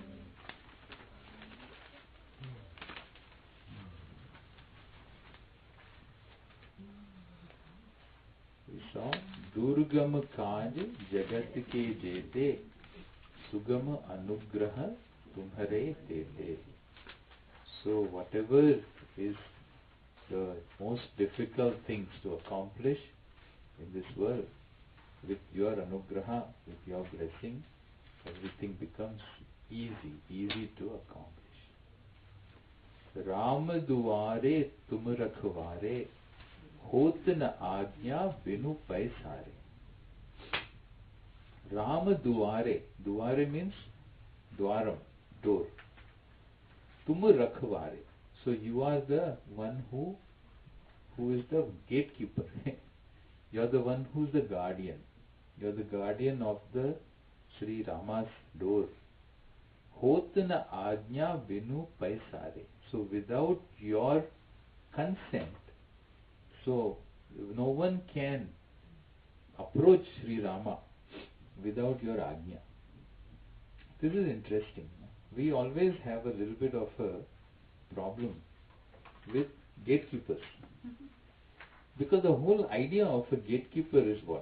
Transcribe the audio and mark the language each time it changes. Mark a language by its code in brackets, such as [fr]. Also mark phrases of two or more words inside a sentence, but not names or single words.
[awa] दुर्गम काज जगत के जेते, सुगम अनुग्रह तुम्हारे तेते। [en] So whatever is the most difficult things to accomplish in this world, with your anugraha, with your blessing, everything becomes easy to accomplish. [awa] राम दुआरे तुम रखवारे, होत न आज्ञा बिनु पैसारे। Ram दुआरे, दुआरे [en] means द्वारम, door. [awa] तुम रखवारे, [en] so you are the one who is the gatekeeper. You are the one who is the guardian. You are the guardian of the Sri Rama's door. [awa] होत न आज्ञा बिनु पैसारे, [en] so without your consent, so no one can approach Sri Rama without your ajna. This is interesting. We always have a little bit of a problem with gatekeepers, because the whole idea of a gatekeeper is what?